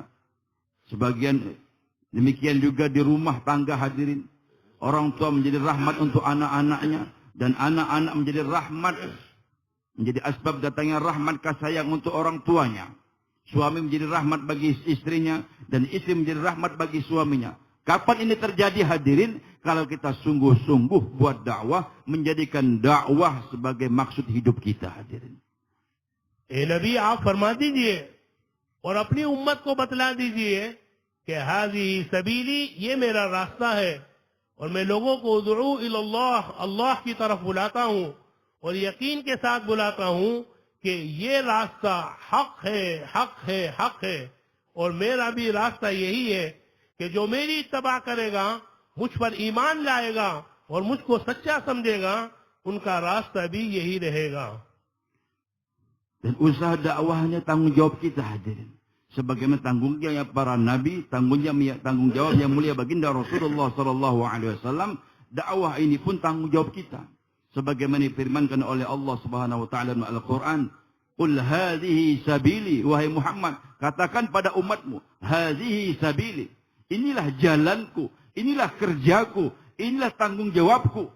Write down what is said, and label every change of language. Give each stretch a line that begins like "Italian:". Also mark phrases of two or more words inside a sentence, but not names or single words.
Indonesian: Sebagian demikian juga di rumah tangga hadirin, orang tua menjadi rahmat untuk anak-anaknya, dan anak-anak menjadi rahmat, menjadi asbab datangnya rahmat kasih sayang untuk orang tuanya. Suami menjadi rahmat bagi istrinya, dan istri menjadi rahmat bagi suaminya. Kapan ini terjadi hadirin? Kalau kita sungguh-sungguh buat dakwah, menjadikan dakwah sebagai maksud hidup kita hadirin.
Urdu: نبی آپ فرما دیجیے اور اپنی امت کو بتلا دیجیے کہ
Arabic: هذه سبيلي,
Urdu: یہ میرا راستہ ہے اور میں لوگوں کو
Arabic: أدعو إلى الله,
Urdu: اللہ کی طرف بلاتا ہوں اور یقین کے ساتھ بلاتا ہوں کہ یہ راستہ حق ہے، حق ہے، حق ہے. اور میرا بھی راستہ یہی ہے کہ جو میری اتباع کرے گا، مجھ پر ایمان لائے گا اور مجھ کو سچا سمجھے گا، ان کا راستہ بھی یہی رہے گا.
Indonesian: Dan usaha dakwahnya tanggung jawab kita hadirin. Sebagaimana tanggung jawab para nabi, tanggung jawab yang mulia baginda Rasulullah SAW, dakwah ini pun tanggung jawab kita. Sebagaimana difirmankan oleh Allah
Arabic: سبحانه وتعالى
Indonesian: dalam Al-Qur'an,
Arabic: "قل هذه سبيلي",
Indonesian: wahai Muhammad, katakan pada umatmu,
Arabic: هذه سبيلي,
Indonesian: inilah jalanku, inilah kerjaku, inilah tanggung jawabku.